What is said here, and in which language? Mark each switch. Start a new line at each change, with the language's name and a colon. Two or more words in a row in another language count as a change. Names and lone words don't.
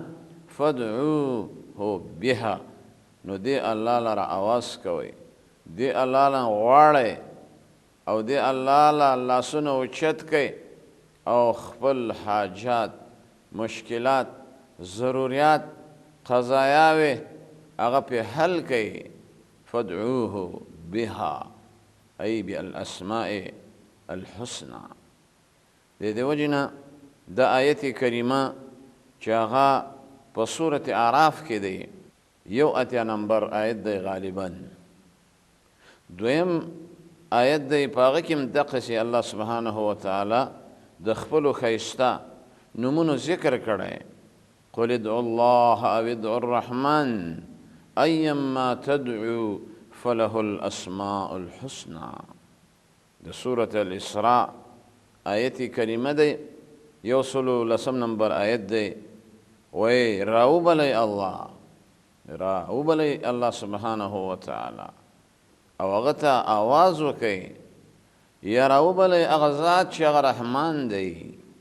Arabic: فادعوه بها،
Pashto: نو دې الله لره آواز کوئ، دې الله له غواړئ او دې الله له لاسونه اوچت کئ او خپل حاجات، مشکلات، ضروریات، قضایاوې هغه پې حل کئ.
Arabic: فادعوه بها ای بالاسماء الحسنى.
Pashto: د دې وجې نه د آیت کریمه چې هغه په سورة اعراف کې دی 81 نمبر آیت دی غالبا. دویم آیت دی په هغه کې هم دقسې الله
Arabic: سبحانه و تعالی
Pashto: د خپلو ښایسته نومونو ذکر کړی.
Arabic: قل ادعوا الله او ادعوا الرحمن ایما تدعو فله الاسماء الحسنى.
Pashto: د سورة الاسراء آیت کریمه دی 110 نمبر آیت دی. وی راوبلی الله
Arabic: سبحانه و تعالی
Pashto: او هغه ته آواز وکئ، یا راوبلی هغه ذات چې هغه رحمان دی.